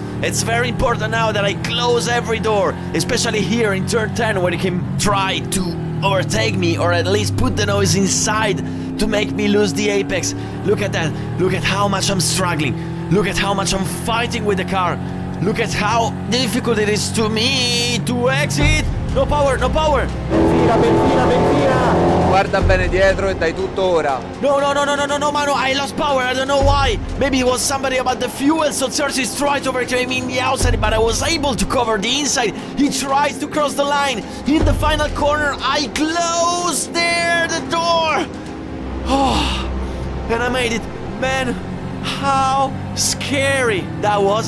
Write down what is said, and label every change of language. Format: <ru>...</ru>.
<en>It's very important now that I close every door, especially here in turn 10 where he can try to overtake me or at least put the nose inside to make me lose the apex. Look at that. Look at how much I'm struggling. Look at how much I'm fighting with the car. Look at how difficult it is to me to exit. No power, no power.</en> <it>Guarda bene dietro e dai tutto ora.</it> <en>No, Manu, I lost power. I don't know why. Maybe it was somebody about the fuel, so Xerxes tried to overtake me in the outside, but I was able to cover the inside. He tries to cross the line. In the final corner, I closed there the door. Oh, and I made it. Man, how scary that was.</en>